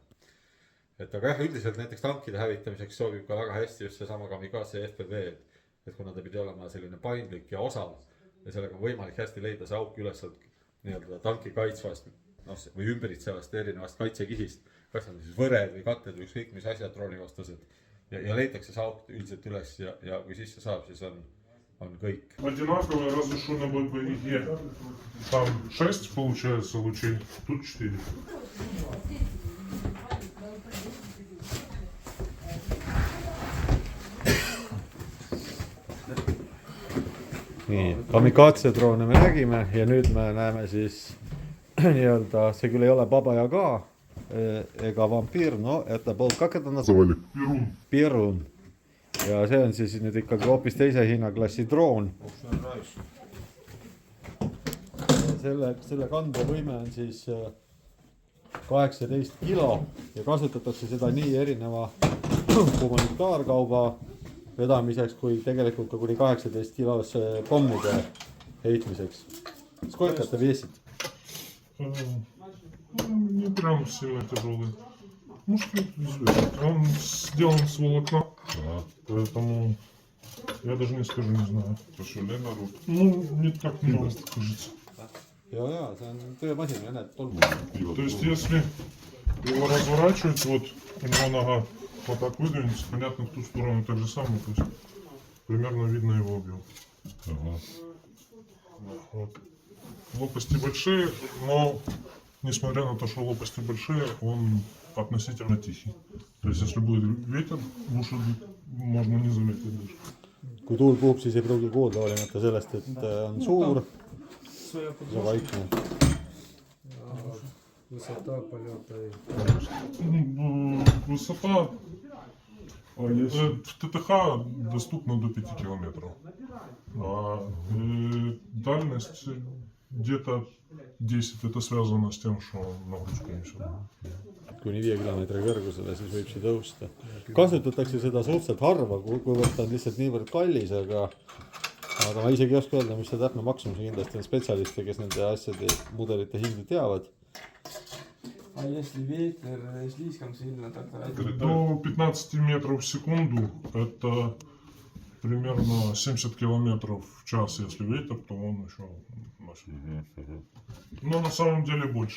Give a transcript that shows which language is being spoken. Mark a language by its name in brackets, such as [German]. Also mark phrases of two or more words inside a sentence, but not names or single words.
[Estonian] Et aga jah, üldiselt näiteks tankide hävitamiseks sobib ka väga hästi just seesama Kamikaze FPV, et kuna ta pidi olema selline paindlik ja osav ja sellega on võimalik hästi leida see auk üles nii-öelda tanki kaitsvast või ümbritsevast erinevast kaitsekihist, kas on siis võred või katted või ükskõik mis asjad droonivastased ja leitakse see auk üldiselt üles ja kui sisse saab, siis on kõik. [Russian] Одинаковое, разве что на БПИГе. Там 6 получается лучей, тут 4. [Estonian] Nii, Kamikaze droone me nägime ja nüüd me näeme siis nii-öelda, see küll ei ole Baba Yaga ega vampiir, no [Russian] это был, как это называли? [Estonian] Perun. Ja see on siis nüüd ikkagi hoopis teise hinnaklassi droon. Selle kandevõime on siis 18 kilo ja kasutatakse seda nii erineva humanitaarkauba vedamiseks kui tegelikult ka kuni 18 kilos pommide heitmiseks. [Russian] Сколько это весит? Не прям сильно тяжелый. Может, он сделан с волокна, поэтому я даже не скажу, не знаю. Ну, не так много, кажется. [Estonian] Ja, see on töömasin ja näed, tolmu. [Russian] То есть, если его разворачивать, вот у него нога вот так выдвинется, понятно, в ту сторону так же самое, то есть примерно видно его объем. Вот. Лопасти большие, но несмотря на то, что лопасти большие, он относительно тихий. То есть, если будет ветер, лучше можно не заметить даже. [Estonian] Kui tuul puhub, siis ei pruugi kuulda, olemata sellest, et on suur ja vaikne. [Russian] Высота полета Высота в ТТХ доступна до 5 километров. А дальность где-то 10. Это связано с тем, что нагрузка несет. [Estonian] Kuni 5 kilomeetri kõrgusele, siis võib see tõusta. Kasutatakse seda suhteliselt harva, kuivõrd ta on lihtsalt niivõrd kallis, aga ma isegi ei oska öelda, mis see täpne maksumus, kindlasti on spetsialiste, kes nende asjade mudelite hindu teavad. [Russian] А если ветер слишком сильно, тогда... До 15 метров в секунду это примерно 70 километров в час. Если ветер, то он еще носит. Но на самом деле больше.